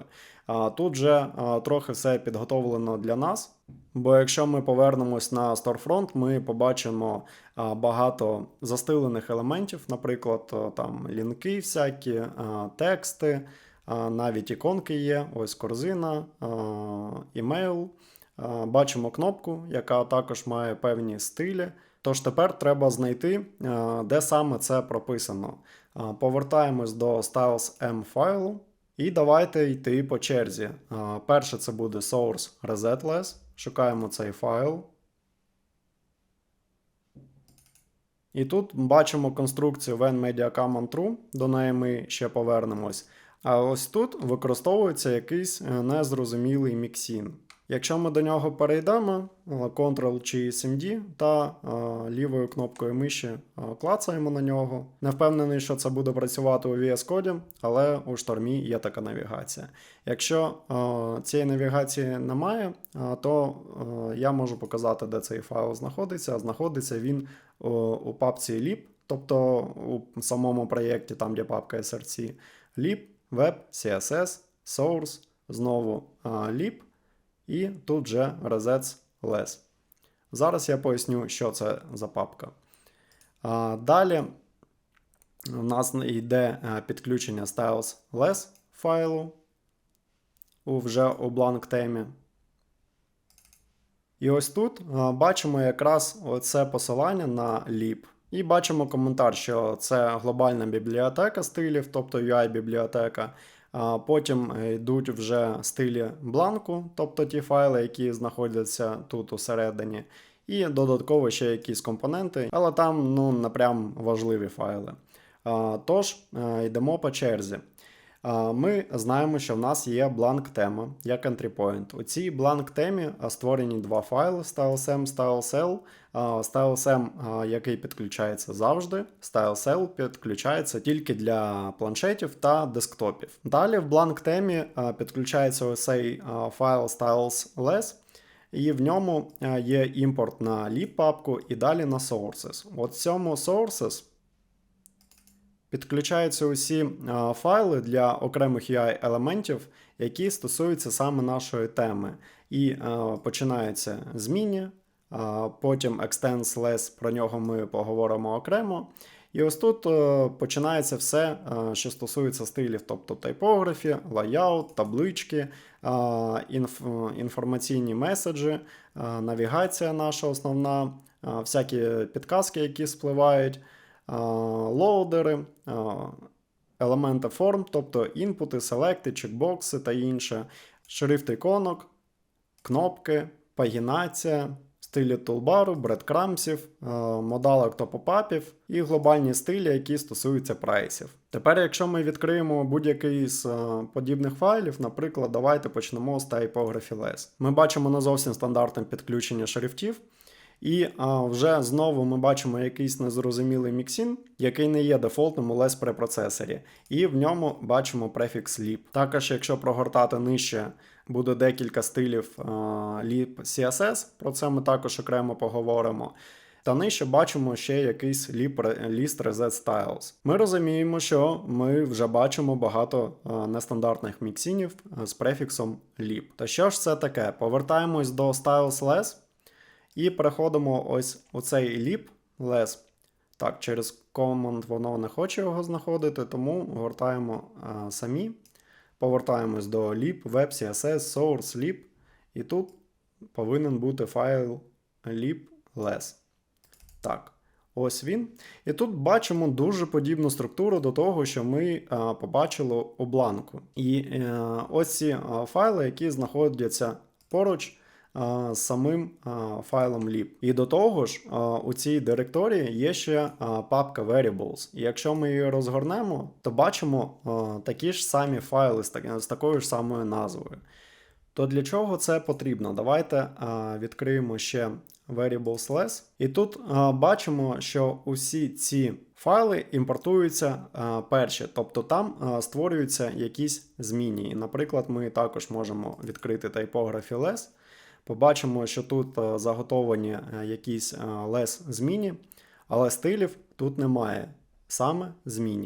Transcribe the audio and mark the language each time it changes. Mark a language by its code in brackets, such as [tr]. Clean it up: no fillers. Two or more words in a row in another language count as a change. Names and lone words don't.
[uk] Тут вже трохи все підготовлено для нас, бо якщо ми повернемось на Storefront, ми побачимо багато застилених елементів, наприклад, там лінки всякі, тексти, навіть іконки є, ось корзина, імейл. Бачимо кнопку, яка також має певні стилі. Тож тепер треба знайти, де саме це прописано. Повертаємось до styles.m файлу і давайте йти по черзі. Перше це буде source reset_less. Шукаємо цей файл. І тут бачимо конструкцію [en] when media command true, [uk] до неї ми ще повернемось. А ось тут використовується якийсь незрозумілий міксін. Якщо ми до нього перейдемо, Ctrl чи SMD та лівою кнопкою миші клацаємо на нього. Не впевнений, що це буде працювати у VS Code, але у штормі є така навігація. Якщо цієї навігації немає, то я можу показати, де цей файл знаходиться. Знаходиться він у папці lib, тобто у самому проєкті, там де папка src, lib, web, css, source, знову lib. І тут же reset_less. Зараз я поясню, що це за папка. Далі у нас йде підключення styles_less файлу вже у blank темі. І ось тут бачимо якраз оце посилання на lib. І бачимо коментар, що це глобальна бібліотека стилів, тобто UI-бібліотека. Потім йдуть вже стилі бланку, тобто ті файли, які знаходяться тут усередині. І додатково ще якісь компоненти, але там не прям важливі файли. Тож, йдемо по черзі. Ми знаємо, що в нас є бланк тема, як [en] entry point. [uk] У цій бланк темі створені два файли styles_m, styles_l. Styles_m, який підключається завжди, styles_l підключається тільки для планшетів та десктопів. Далі в бланк темі підключається ось цей файл styles_less, і в ньому є імпорт на lib папку і далі на sources. От в цьому sources підключаються усі файли для окремих UI-елементів, які стосуються саме нашої теми. І починаються з міні, потім extends_less, про нього ми поговоримо окремо. І ось тут починається все, що стосується стилів, тобто тайпографі, лайаут, таблички, інформаційні меседжі, навігація наша основна, всякі підказки, які спливають, лоудери, елементи форм, тобто інпути, селекти, чекбокси та інше, шрифт іконок, кнопки, пагінація, стилі тулбару, бредкрамсів, модалок та попапів і глобальні стилі, які стосуються прайсів. Тепер, якщо ми відкриємо будь-який з подібних файлів, наприклад, давайте почнемо з typography_less. Ми бачимо не зовсім стандартне підключення шрифтів. І вже знову ми бачимо якийсь незрозумілий міксін, який не є дефолтним у less препроцесорі. І в ньому бачимо префікс lib. Також, якщо прогортати нижче, буде декілька стилів lib CSS, про це ми також окремо поговоримо. Та нижче бачимо ще якийсь [en] list reset styles. [uk] Ми розуміємо, що ми вже бачимо багато нестандартних міксінів з префіксом lib. То що ж це таке? Повертаємось до styles_less. І переходимо ось у цей lib less. Так, через command воно не хоче його знаходити, тому гортаємо самі. Повертаємось до lib, web, css, source, lib. І тут повинен бути файл lib less. Так, Ось він. І тут бачимо дуже подібну структуру до того, що ми побачили у бланку. І ось ці файли, які знаходяться поруч з самим файлом lib. І до того ж, у цій директорії є ще папка variables. І якщо ми її розгорнемо, то бачимо такі ж самі файли з такою ж самою назвою. То для чого це потрібно? Давайте відкриємо ще variables-less. І тут бачимо, що усі ці файли імпортуються перші, тобто там створюються якісь зміни. І, наприклад, ми також можемо відкрити typography-less. Побачимо, що тут заготовані якісь less зміни, але стилів тут немає, саме зміни.